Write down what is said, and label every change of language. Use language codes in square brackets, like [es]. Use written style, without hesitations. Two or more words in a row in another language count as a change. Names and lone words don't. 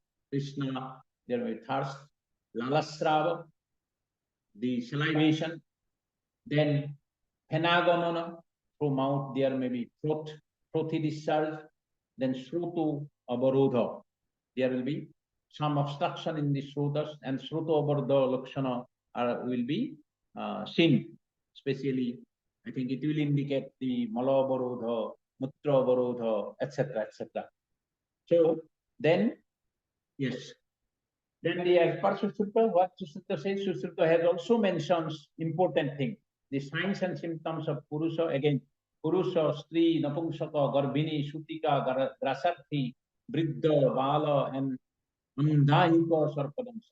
[en] Krishna, there may be thirst. lalasrava, the salivation, then phenagomona, through mouth there may be throaty discharge, then [sa] shrutu avarodha, [en] there will be some obstruction in the shrutas, and [sa] shrutu avarodha lakshana [en] will be seen, especially I think it will indicate the [sa] mala avarodha, mutra avarodha, [en] etc., etc. So then, yes, then the as per Sushruta, what Sushruta says, Sushruta has also mentions important thing. The signs and symptoms of Purusha, again, [sa] Purusha, Shri, Napumsaka, Garbhini, Shutika, Grasarthi, Vriddha, Bala, and Andahika, Sarpadamsa.